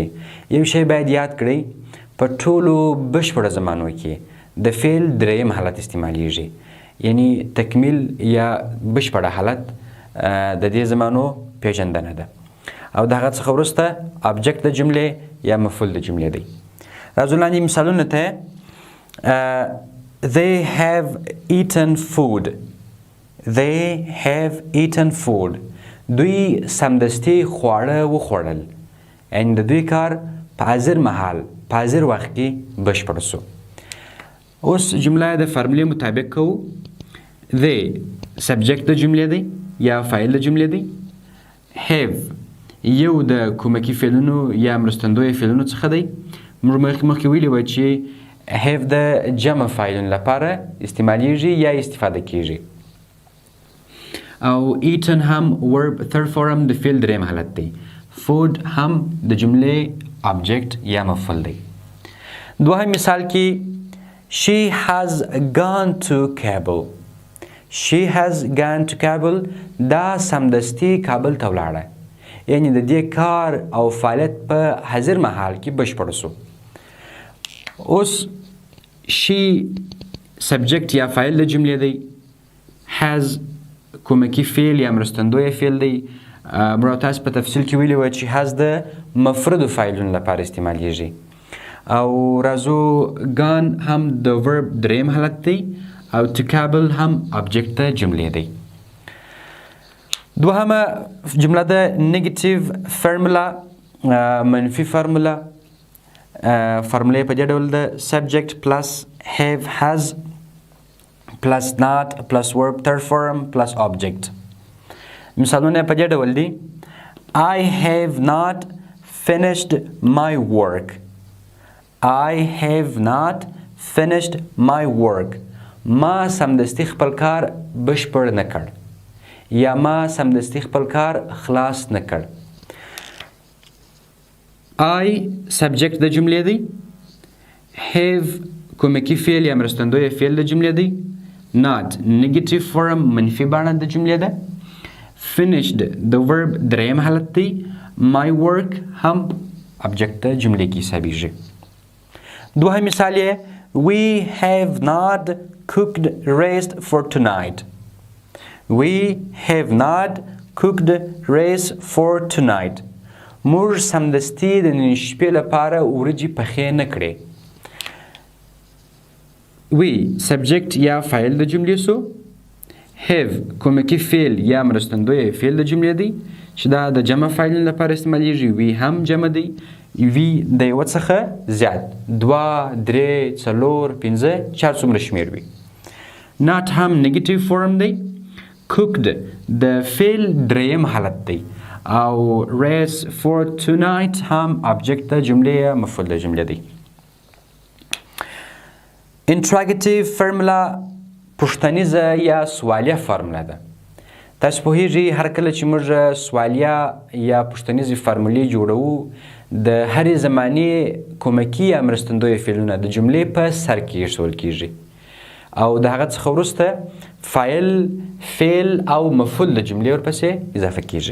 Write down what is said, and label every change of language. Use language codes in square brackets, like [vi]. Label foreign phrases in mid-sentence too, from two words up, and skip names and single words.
[ps] یو شی باید یاد کړئ، په ټولو بشپړه زمانو کې د فعل دریم حالت استعمالیږي، یعنی تکمیل یا بشپړه حالت د دې زمانو پېژندنه ده. او د هغه څخه وروسته ابجکټ د جملې یا مفعول د جملې دی. راځو لاندې مثالونه ته. [en] They have eaten food. They have eaten food. [ps] دوی سمدستي خواړه وخوړل. یعنې د دوی کار په حاضر مهال په حاضر وخت کې بشپړ سو. اوس جمله د فارمولې مطابق کوو. They سبجیکټ د جملې دی یا فاعل د جملې دی. have یو د کومکي فعلونو یا مرستندویه فعلونو څخه دی. موږ مخکې ویلي وو چې have د جمع فاعلونو لپاره استعمالیږي یا استفاده کیږي. او eaten هم [en] verb third form [ps] د فعل دریم حالت دی. food هم د جملې object یا مفعول دی. دوهم مثال کې [en] she has gone to Kabul. she has gone to Kabul [ps] دا سمدستي کابل ته ولاړه، یعنی د دې کار او فعالیت په حاضر مهال کې بشپړ سو. اوس she سبجیکټ یا فاعل د جملې دی. has کومکي فعل یا مرستندویه فعل دی. موږ تاسو په تفصیل کې ویلي وو چې has د مفردو فاعلونو لپاره استعمالیږي. او راځو gone هم د ورب دریم حالت دی او [en] to Kabul [ps] هم ابجکټ د جملې دی. دوهمه جمله ده [en] negative formula, [ps] منفي فارمولا. فارمولې په دې ډول ده: [en] subject plus have has plus not plus verb third form plus object. [ps] مثالونه په دې ډول دي: [en] I have not finished my work. I have not finished my work. [ps] ما سمدستي خپل کار بشپړ نه کړ یا ما سمدستي خپل کار خلاص نه کړ. I سبجیکټ د جملې دی. have کومکي فعل یا مرستندویه فعل د جملې دی. not [en] negative form [ps] منفي بڼه د جملې ده. finished د ورب دریم حالت دی. [en] my work [ps] هم ابجکټ د جملې کې حسابیږي. دوهم مثال یې [en] we have not cooked rice for tonight. We have not cooked rice for tonight. [ps] موږ سمدستي د نن شپې لپاره ورجې پخې نه کړې. we سبجیکټ یا فاعل د جملې سو. have کومکي فعل یا مرستندویه فعل د جملې دی چې دا د جمع فاعلونو لپاره استعمالیږي. we هم جمع دی. وي د یوه څخه زیات 2 3 4 5 چار څومره شمېر وي. not هم [en] negative form [ps] دی. cooked د فعل دریم حالت دی او [en] race for tonight [ps] هم object د جملې یا مفعول د جملې دی. [en] interrogative formula [ps] پوښتنیزه یا سوالیه فارموله ده. تاسو پوهیږئ هر کله چې موږ سوالیه یا پوښتنیزې فارمولې جوړوو د هرې زمانې کومکي یا مرستندویه فعلونه د جملې په سر کې ایښودل کیږي او د هغه څخه وروسته فاعل فعل او مفعول د جملې ورپسې اضافه کیږي.